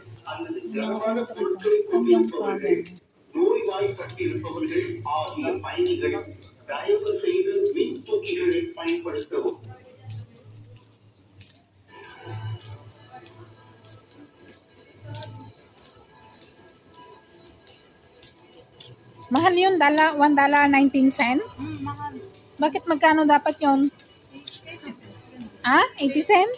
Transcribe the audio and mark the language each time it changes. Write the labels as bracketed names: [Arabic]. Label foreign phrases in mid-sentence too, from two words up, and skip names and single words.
[Filipino] Yung problem. [Tamil] நோய்வாய்ப்பட்டிருப்பவர்கள் ஆகிய பயணிகள் தயவு செய்து மின் தூக்கிகளை பயன்படுத்தவும். [Filipino] Mahal yun, $1.19? Mahal. Bakit magkano dapat yun? 80 cent?